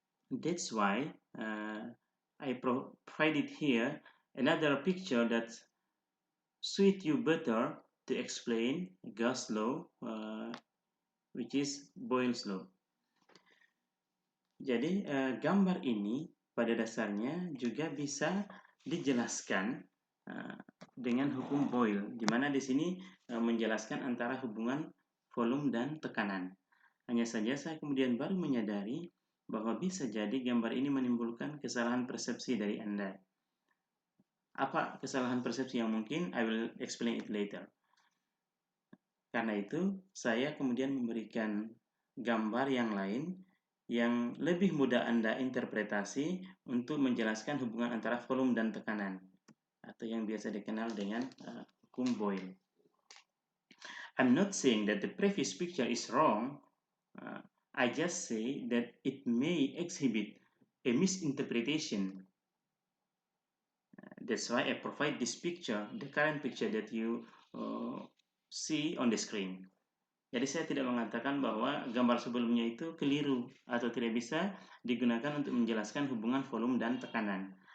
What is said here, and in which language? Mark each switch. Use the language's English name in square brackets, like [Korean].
[English] That's why I provided here another picture that suits you better to explain Gauss' law, which is Boyle's law. [Indonesian] Jadi gambar ini pada dasarnya juga bisa dijelaskan dengan hukum Boyle, di mana di sini menjelaskan antara hubungan volume dan tekanan. Hanya saja saya kemudian baru menyadari bahwa bisa jadi gambar ini menimbulkan kesalahan persepsi dari Anda. Apa kesalahan persepsi yang mungkin? [English] I will explain it later. [Indonesian] Karena itu, saya kemudian memberikan gambar yang lain yang lebih mudah Anda interpretasi untuk menjelaskan hubungan antara volume dan tekanan, atau yang biasa dikenal dengan hukum Boyle. [English] I'm not saying that the previous picture is wrong. I just say that it may exhibit a misinterpretation. That's why I provide this picture, the current picture that you see on the screen. [Indonesian] Jadi saya tidak mengatakan bahwa gambar sebelumnya itu keliru atau tidak bisa digunakan untuk menjelaskan hubungan volume dan tekanan.